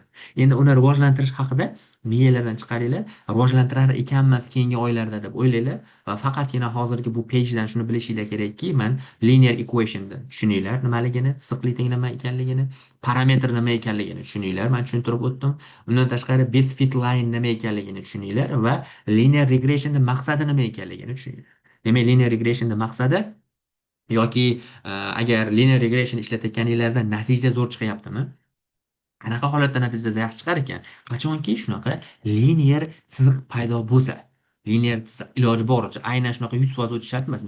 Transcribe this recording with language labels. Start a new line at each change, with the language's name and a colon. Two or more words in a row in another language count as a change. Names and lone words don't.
Uzbek: Endi uni rivojlantirish haqida miyalardan chiqaringlar, rivojlantirar ekanmiz keyingi oylarda deb o'ylanglar va faqatgina hozirgi bu pagedan shuni bilishinglar kerakki, men
English: linear equationni
Uzbek: tushuninglar nimaligini, chiziqli teng nima ekanligini, parametr nima ekanligini tushuninglar. Men tushuntirib o'tdim. Undan tashqari
English: best fit line
Uzbek: nima ekanligini tushuninglar va
English: linear regressionning
Uzbek: maqsadi nima ekanligini tushuninglar. Demak,
English: linear regressionning
Uzbek: maqsadi yoki agar
English: linear regression
Uzbek: ishlatayotganinglarda natija zo'r chiqyaptimi? Qanaqa holatda natija yaxshi chiqar ekan? Qachonki shunaqa linear chiziq paydo bo'lsa, linear iloji boricha aynan shunaqa 100% o'tish shart emas.